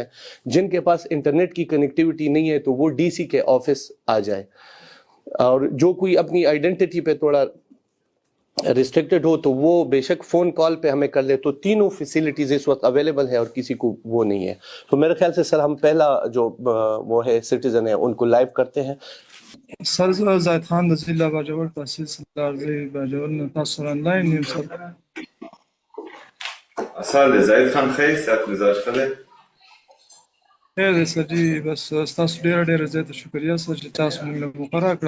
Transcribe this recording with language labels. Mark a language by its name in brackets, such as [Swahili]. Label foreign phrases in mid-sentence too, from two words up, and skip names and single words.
[Urdu] جن کے پاس انٹرنیٹ کی کنیکٹیویٹی نہیں ہے تو وہ ڈی سی کے آفس آ جائے، اور جو کوئی اپنی آئیڈینٹیٹی پہ تھوڑا ریسٹرکٹڈ ہو تو وہ بیشک [English] phone call [Urdu] پہ ہمیں کر لے. تو تینوں فیسیلیٹیز اس وقت اویلیبل ہے اور کسی کو وہ نہیں ہے. تو میرے خیال سے سر ہم پہلا جو وہ ہے سٹیزن ہے ان کو لائیو کرتے ہیں. [Pashto] सर زاید خان د ضلع باجوړ تحصیل سردار باجوړ نه تاسو آنلاین یم سر. اصل زاید خان خیر سات مزاج خله خیر دی سر جی، بس تاسو ډېره زیاته شکریه سر چې تاسو موږ له مقرره کړه.